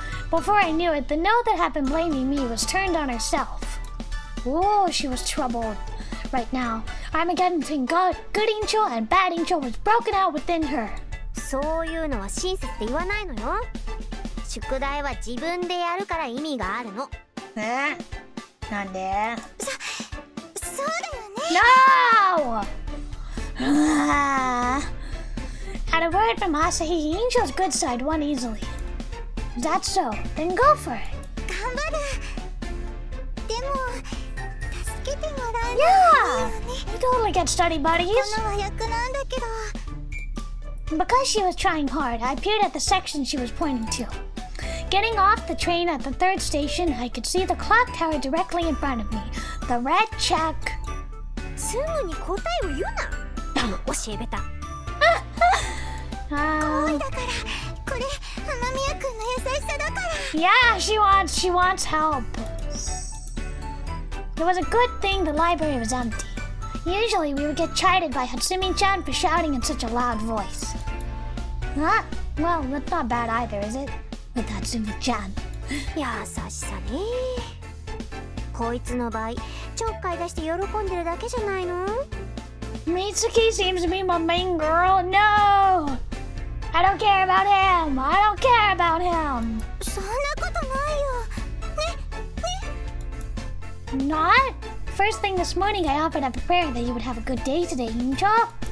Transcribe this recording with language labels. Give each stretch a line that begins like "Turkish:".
English: Before I knew it, the note that had been blaming me was turned on herself. Oh, she was troubled. Right now, Armageddon between good Incho and bad Incho was broken out within her.
Japanese: そういうのは親切って言わないのよ宿題は自分でやるから意味があるのえ？なんで？そうだよね
English: No! At a word from Asahi, Incho's good side won easily. Is that so? Then go for it.
Japanese: 頑張るでも助けてもらうの
English: Yeah!
Japanese: いいよね
English: You totally get study buddies.
Japanese: この和訳なんだけど
English: Because she was trying hard, I peered at the section she was pointing to. getting off the train at the third station, I could see the clock tower directly in front of me. The red check.
Japanese: すぐに答えを言うな。教えべた。怖い
English: Um,
Japanese: だから。これ雨宮くんの優しさだから。
English: yeah, she wants help. It was a good thing the library was empty. Usually we would get chided by Hatsumi-chan for shouting in such a loud voice. Huh? Well, that's not bad either, is it? With Hatsumi-chan.
Japanese: 優しさね。こいつの場合、ちょっかい出して喜んでるだけじゃないの？
English: Mitsuki seems to be my main girl. No! I don't care about him. I don't care about him.
Japanese: そんなことないよ。ね、ね。
English: Not? First thing this morning, I offered up a prayer that you would have a good day today, Incho.